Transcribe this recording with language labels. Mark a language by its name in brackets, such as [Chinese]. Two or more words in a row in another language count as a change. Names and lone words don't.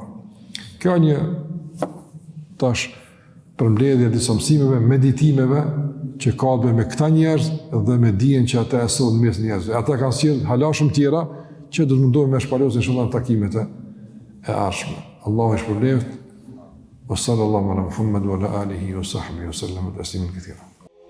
[Albanian] Kjo një tash përmbledhje disa mësimeve, meditimeve që ka të bëjë me këta njerëz dhe me dijen që ata e solën mes njerëzve. Ata kanë sjell hala shumë tjera që do të mundohem me shpalosin inshallah në takimet e ardhshme. Allahu e shpëlbeft. [Arabic] وصلى الله على محمد وعلى آله وصحبه وسلم تسليما كثيرا.